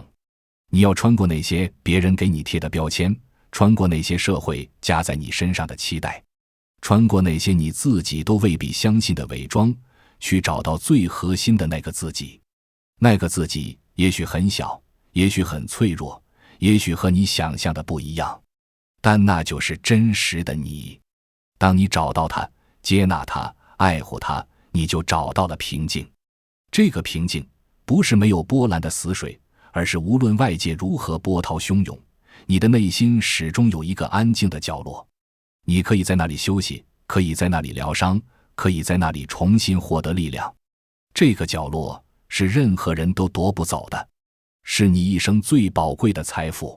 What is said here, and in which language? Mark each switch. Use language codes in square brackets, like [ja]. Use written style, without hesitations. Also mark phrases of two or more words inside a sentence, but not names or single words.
[zh] 你要穿過那些別人給你貼的標籤，穿過那些社會加在你身上的期待，穿過那些你自己都未必相信的偽裝，去找到最核心的那個自己。那個自己也許很小，也許很脆弱，也許和你想象的不一樣，但那就是真實的你。當你找到它，接納它，愛護它，你就找到了平靜。這個平靜不是沒有波瀾的死水，而是無論外界如何波濤洶湧，你的內心始終有一個安靜的角落。你可以在那裡休息， 可以在那裡療傷，可以在那裡重新獲得力量。這個角落是任何人都奪不走的，是你一生最寶貴的財富。